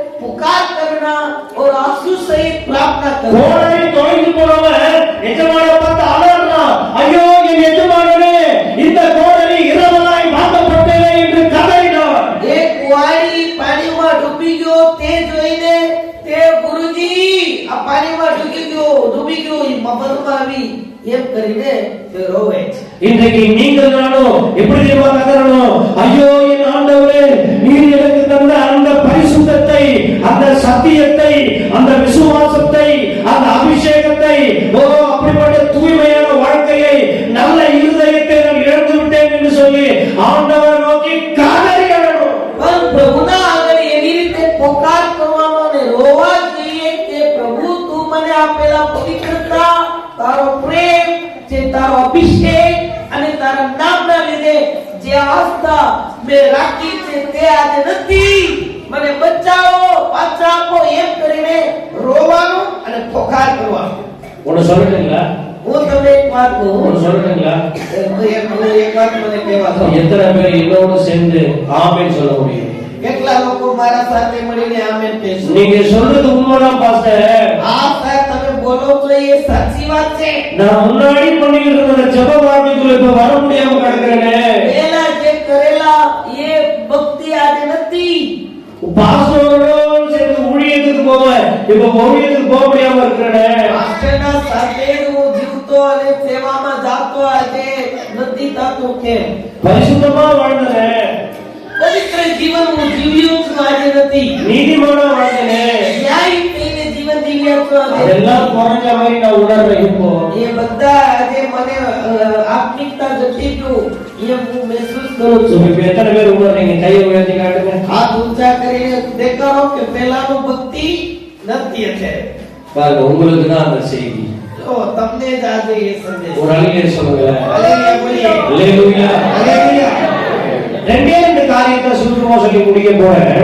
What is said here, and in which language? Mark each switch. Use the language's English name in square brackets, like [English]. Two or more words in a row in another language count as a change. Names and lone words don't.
[Hindi] पुकार करना प्रार्थना और आंसू सहित प्रार्थना करो। [Tamil] கோடை தொலைந்து போனவன் எஜமான பார்த்து அலறான், ஐயோ என் எஜமானனே, இந்த கோடரி இரவலாய் மாற்றப்பட்டதே என்று கதறினான். [Hindi] एक कुंवारी पानी में [Gujarati] ડૂબી ગયો તે જોઈને તે ગુરુજી આ પાણીમાં ડૂબી ગયો એ મફતમાં આવી એમ કરીને તે રોવે છે. [Tamil] இன்றைக்கு நீங்கள் நானும் எப்படி தெரியுமா கதறணும், ஐயோ என் ஆண்டவரே, நீர் எனக்கு தந்த அந்த பரிசுத்தத்தை, அந்த சத்தியத்தை, அந்த விசுவாசத்தை, அந்த அபிஷேகத்தை, ஓ அப்படிப்பட்ட தூய்மையான வாழ்க்கையை, நல்ல இருதயத்தை நான் இழந்து விட்டேன் என்று சொல்லி ஆண்டவரை நோக்கி கதறி அழணும். [Gujarati] પણ પ્રભુના આગળ એવી રીતે પોકાર કરવાનો અને રોવા જોઈએ કે પ્રભુ તું મને આપેલા પવિત્રતા, તારો પ્રેમ, જે તારો અભિષેક અને તારા નામના લીધે જે આસ્થા મેં રાખી છે તે આજે નથી, મને બચાવો, પાછા આપો એમ કરીને રોવાનું અને પોકાર કરવાનો. [Tamil] ஒன்னு சொல்லட்டுங்களா, [Gujarati] હું તમને એક વાત કહું, [Tamil] ஒன்னு சொல்லட்டுங்களா, [Gujarati] એક વાત મને કહેવા દો. [Tamil] எத்தனை பேர் என்னோடு சேர்ந்து ஆமென் சொல்ல முடியும்? [Gujarati] કેટલા લોકો મારા સાથે મળીને આમેન કહેશો? [Tamil] நீங்க சொல்றது உண்மைதான் பாஸ்டர். [Gujarati] આ સાહેબ તમે બોલો તો એ સાચી વાત છે. [Tamil] நான் முன்னாடி பண்ணிட்டு இருந்த ஜெப வாழ்க்கைக்குள்ள இப்ப வர முடியாம கிடக்குறேனே. [Gujarati] પહેલા જે કરેલા એ ભક્તિ આજે નથી. [Tamil] பாஸ்டரோட சேர்ந்து ஊழியத்துக்கு போவேன், இப்ப ஊழியத்துக்கு போக முடியாம இருக்கிறேனே. [Gujarati] પાસ્ટરના સાથે હું જીવતો અને સેવામાં જાતો આજે નથી થતું કેમ? [Tamil] பரிசுத்தமா வாழ்ந்தேன், [Gujarati] પવિત્ર જીવન હું જીવ્યો છું આજે નથી. [Tamil] நீதிமானா வாழ்ந்தேன். [Gujarati] ન્યાયી થઈને જીવન જીવ્યા છું આજે. [Tamil] அதெல்லாம் குறைஞ்ச மாதிரி நான் உணர்றேன் இப்போ. [Gujarati] એ બધા આજે મને આત્મિકતા જતી ગયું એમ હું મહેસૂસ કરું છું. [Tamil] இப்ப எத்தனை பேர் உணர்றீங்க? கையை உயர்த்தி காட்டுங்க. [Gujarati] હાથ ઊંચા કરીને દેખાડો કે પહેલાનું ભક્તિ નથી અત્યારે. [Tamil] பாருங்க, உங்களுக்கு தான் அந்த செய்தி. [Gujarati] તો તમને જ આજે એ સંદેશ. [Tamil] ஒரு அழிலே சொல்லுங்களேன். [Gujarati] હાલેલુયા બોલીએ. [Tamil] அல்லேலூயா. [Gujarati] હાલેલુયા. [Tamil] ரெண்டே ரெண்டு காரியத்தை சுருக்கமா சொல்லி முடிக்க போறேன்.